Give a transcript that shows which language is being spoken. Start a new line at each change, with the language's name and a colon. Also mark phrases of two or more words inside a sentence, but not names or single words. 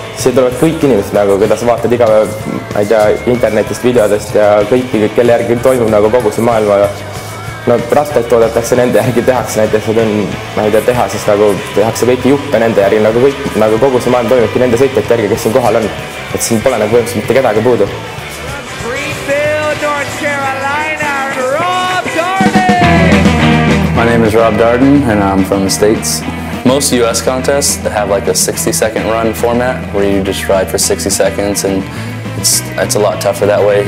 Estonian: Siia tulevad kõik inimesed nagu, keda sa vaatad iga päev, ma ei tea, internetist, videodest ja kõiki, kelle järgi toimub nagu kogu see maailma. No rattaid toodetakse nende järgi, tehakse näiteks, et on, ma ei tea, tehases nagu tehakse kõiki juppe nende järgi, nagu kõik, nagu kogu see maailm toimubki nende sõitjate järgi, kes siin kohal on. Et siin pole nagu põhimõtteliselt mitte kedagi puudu.
English: My name is Rob Darden and I'm from the States. Most US contests have like a 60-second run format where you just ride for 60 seconds, and it's a lot tougher that way.